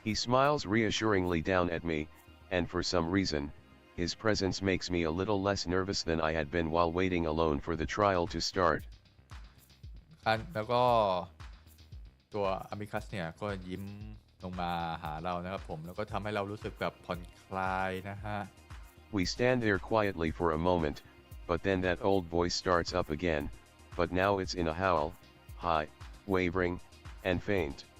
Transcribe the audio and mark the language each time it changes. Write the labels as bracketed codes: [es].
[en] He smiles reassuringly down at me, and for some reason, his presence makes me a little less nervous than I had been while waiting alone for the trial to start. [th] แล้วก็ตัวอามิคัสเนี่ยก็ยิ้มลงมาหาเรานะครับผมแล้วก็ทำให้เรารู้สึกแบบผ่อนคลายนะฮะ [en] We stand there quietly for a moment, but then that old voice starts up again, but now it's in a howl, high, wavering, and faint.